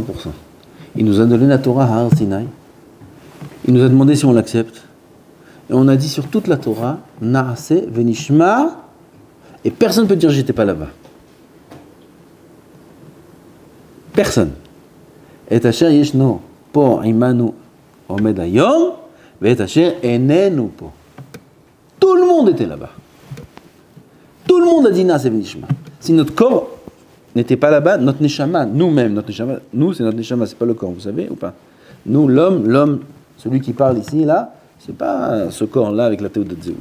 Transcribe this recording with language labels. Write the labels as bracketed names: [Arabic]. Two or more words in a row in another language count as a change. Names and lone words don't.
[French] Il nous a donné la Torah à Har Sinai. Il nous a demandé si on l'accepte. Et on a dit sur toute la Torah, [Hebrew] נעשה ונשמע, [French] et personne ne peut dire j'étais pas là-bas. Personne. [Hebrew] את אשר ישנו פה עמנו עומד היום את אשר איננו פה. [French] Tout le monde était là-bas. Tout le monde a dit [Hebrew] נעשה ונשמע. [French] Si notre corps n'était pas là-bas, notre neshama, nous-mêmes, notre neshama, nous c'est notre neshama, c'est pas le corps, vous savez ou pas? Nous, l'homme, celui qui parle ici, là, c'est pas ce corps-là avec la théorie de Zéhout.